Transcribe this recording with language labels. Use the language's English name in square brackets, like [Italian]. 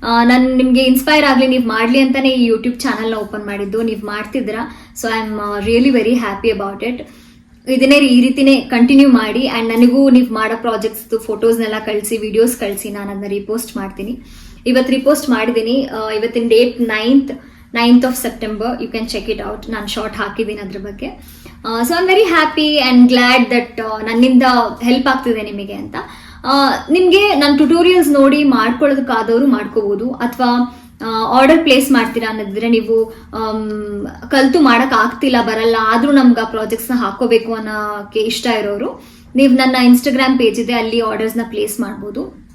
[Kannada] ನಾನು ನಿಮಗೆ ಇನ್ಸ್ಪೈರ್ ಆಗಲಿ, ನೀವು ಮಾಡಲಿ ಅಂತಲೇ ಈ ಯೂಟ್ಯೂಬ್ ಚಾನಲ್ನ ಓಪನ್ ಮಾಡಿದ್ದು. ನೀವು ಮಾಡ್ತಿದ್ದೀರಾ, [English] So I am really very happy about it. [Kannada] ಇದನ್ನೇ ಈ ರೀತಿನೇ ಕಂಟಿನ್ಯೂ ಮಾಡಿ. ಆ್ಯಂಡ್ ನನಗೂ ನೀವು ಮಾಡೋ ಪ್ರಾಜೆಕ್ಟ್ಸ್ದು ಫೋಟೋಸ್ನೆಲ್ಲ ಕಳಿಸಿ, ವಿಡಿಯೋಸ್ ಕಳಿಸಿ, ನಾನು ಅದನ್ನ ರಿಪೋಸ್ಟ್ ಮಾಡ್ತೀನಿ. ಇವತ್ತು ರಿಪೋಸ್ಟ್ ಮಾಡಿದ್ದೀನಿ. ಇವತ್ತಿನ date 9th of September. [English] You can check it out. [Kannada] ನಾನು ಶಾರ್ಟ್ ಹಾಕಿದ್ದೀನಿ ಅದ್ರ ಬಗ್ಗೆ. [English] so I am very happy and glad that [Kannada] ನನ್ನಿಂದ ಹೆಲ್ಪ್ ಆಗ್ತಿದೆ ನಿಮಗೆ ಅಂತ. ನಿಮಗೆ ನನ್ನ ಟ್ಯುಟೋರಿಯಲ್ಸ್ ನೋಡಿ ಮಾಡ್ಕೊಳ್ಳೋದಕ್ಕಾದವರು ಮಾಡ್ಕೋಬೋದು, ಅಥವಾ ಆರ್ಡರ್ ಪ್ಲೇಸ್ ಮಾಡ್ತೀರಾ ಅನ್ನೋದಿದ್ರೆ, ನೀವು ಕಲ್ತು ಮಾಡೋಕೆ ಆಗ್ತಿಲ್ಲ, ಬರಲ್ಲ, ಆದರೂ ನಮ್ಗೆ ಆ ಪ್ರಾಜೆಕ್ಟ್ಸ್ನ ಹಾಕೋಬೇಕು ಅನ್ನೋಕ್ಕೆ ಇಷ್ಟ ಇರೋರು, ನೀವು ನನ್ನ ಇನ್ಸ್ಟಾಗ್ರಾಮ್ ಪೇಜ್ ಇದೆ, ಅಲ್ಲಿ ಆರ್ಡರ್ಸ್ನ ಪ್ಲೇಸ್ ಮಾಡ್ಬೋದು.